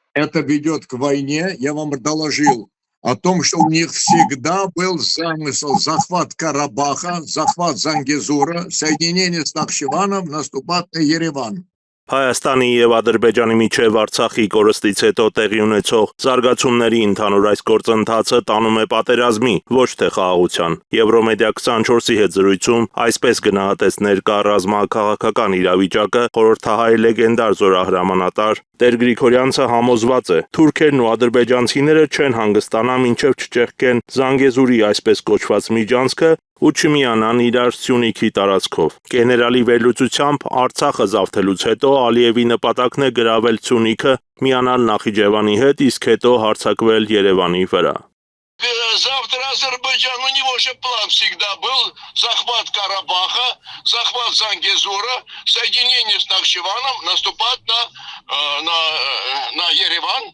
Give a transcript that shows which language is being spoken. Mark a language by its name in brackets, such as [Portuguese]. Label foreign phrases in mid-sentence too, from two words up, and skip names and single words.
[Russian] это ведет к войне. Я вам доложил о том, что у них всегда был замысел захват Карабаха, захват Зангезура, соединение с Нахчеваном, наступать на Ереван. [Armenian] Հայաստանի եւ Ադրբեջանի միջև Արցախի կորստից հետո տեղի ունեցող զարգացումների ընդհանուր այս գործընթացը տանում է պատերազմի, ոչ թե խաղաղության։ Եվրոմեդիա 24-ի հետ զրույցում այսպես գնահատեց ներկա ռազմաքաղաքական իրավիճակը խորհրդահայ լեգենդար զորահրամանատար Տեր Գրիգորյանցը համոզված է, թուրքերն ու ադրբեջանցիները չեն հանգստանա մինչև չճեղքեն Զանգեզուրի այսպես կոչված միջանցքը ու չմիանան իրար Սյունիքի տարածքով։ Գեներալի վերլուծությամբ Արցախը զավթելուց հետո Ալիևի նպատակն է գրավել Սյունիքը, միանալ Նախիջևանի հետ, իսկ հետո հարձակվել Երևանի վրա։ [Russian] Завтра Азербайджан, у него же план всегда был захват Карабаха, захват Зангезура, соединение с Нахчеваном, наступать на Ереван.